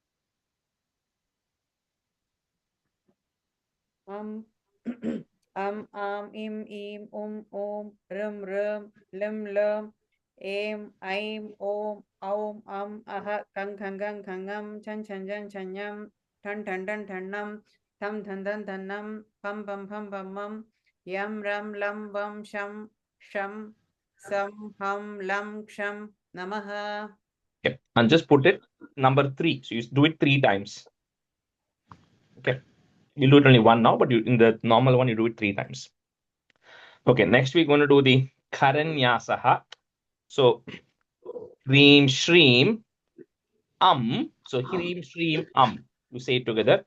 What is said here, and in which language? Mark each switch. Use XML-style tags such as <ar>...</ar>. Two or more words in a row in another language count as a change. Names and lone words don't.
<sa>Im, rim, lim, aim, om, aha, kangam, chan, yam, tan, tam, dhan, pam, yam, lam, vam, sham, sam, ham, lam, ksham, namaha.</sa> <en>Okay, and just put it number 3. So you do it 3 times. Okay. We'll do it only one now, but in the normal one, you do it 3 times. Okay, next we're going to do the Karanyasaha. So,</en> <sa>Hreem Shreem</sa> <en>So,</en> <sa>Hreem Shreem</sa> <en>You say it together.</en>